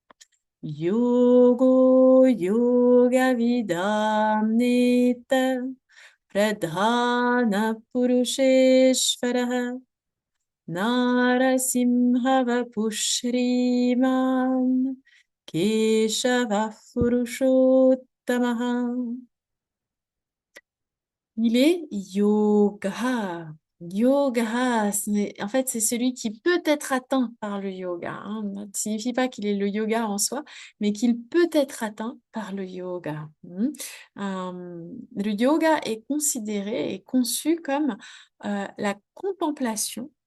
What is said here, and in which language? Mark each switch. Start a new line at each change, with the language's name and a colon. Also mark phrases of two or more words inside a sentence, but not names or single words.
Sanskrit: योगो योग विदां नेता प्रधान पुरुषेश्वरः नरसिंह वपुश्रीमान् केशव पुरुषोत्तमः.
French: Il est yoga. Yoga, en fait, c'est celui qui peut être atteint par le yoga, hein. Ça ne signifie pas qu'il est le yoga en soi, mais qu'il peut être atteint par le yoga. Le yoga est considéré et conçu comme la contemplation.